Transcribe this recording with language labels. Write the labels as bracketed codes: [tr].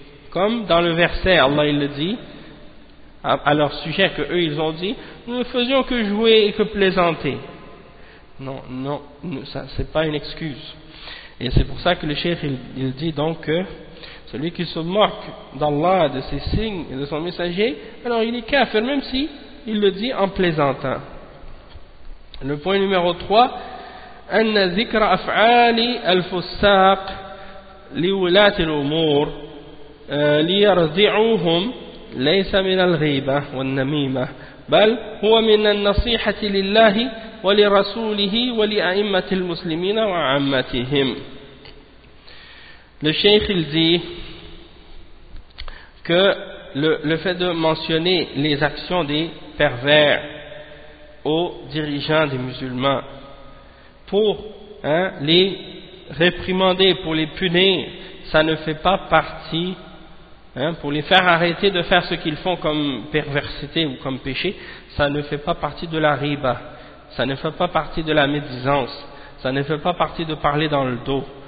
[fr] Comme dans le verset, Allah il le dit, à leur sujet, que eux ils ont dit, nous ne faisions que jouer et que plaisanter. Non, non, ça c'est pas une excuse. Et c'est pour ça que le cheikh il dit donc que celui qui se moque d'Allah, de ses signes et de son messager, alors il est kafir, même si il le dit en plaisantant. Le point numéro 3, [ar] anna zikra af'ali al-fussaq li wulat al-umur li yarzi'uhum ليس من الغيبة والنميمة بل هو من النصيحة لله ولرسوله ولأئمة المسلمين وعامتهم. [fr] Le cheikh il dit que le fait de mentionner les actions des pervers aux dirigeants des musulmans pour, hein, les réprimander, pour les punir, ça ne fait pas partie, hein, pour les faire arrêter de faire ce qu'ils font comme perversité ou comme péché, ça ne fait pas partie de la riba, ça ne fait pas partie de la médisance, ça ne fait pas partie de parler dans le dos.